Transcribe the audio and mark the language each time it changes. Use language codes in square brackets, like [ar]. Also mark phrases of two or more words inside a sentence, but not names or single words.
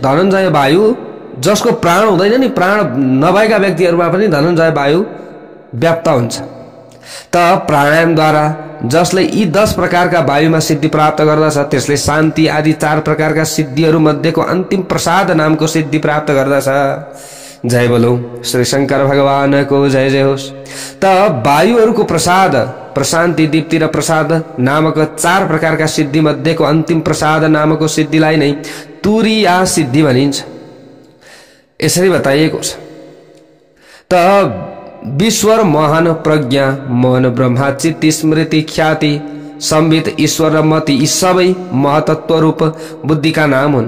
[ne] धनञ्जय वायु जसको प्राण हुँदैन नि, प्राण नभएका व्यक्तिहरूमा पनि धनञ्जय वायु व्याप्त हुन्छ। त प्राणायामद्वारा जसले यी 10 प्रकारका वायुमा सिद्धि प्राप्त गर्दछ त्यसले शान्ति आदि 4 प्रकारका सिद्धिहरू मध्येको अन्तिम प्रसाद नामको सिद्धि प्राप्त गर्दछ। जय बोलौ श्री शंकर भगवान को जय जय होस्। त वायुहरूको प्रसाद, प्रशान्ति, दीप्ति र प्रसाद नामक 4 प्रकारका सिद्धि मध्येको अन्तिम प्रसाद नामको सिद्धिलाई नै तुरीया सिद्धि भनिन्छ। यसरी बताइएको छ। त विश्वर, महन, प्रज्ञा, मन, ब्रह्मा, चित्त, स्मृति, ख्याति संबित, ईश्वर र मति यी सबै महतत्व रूप बुद्धिका नाम हुन्।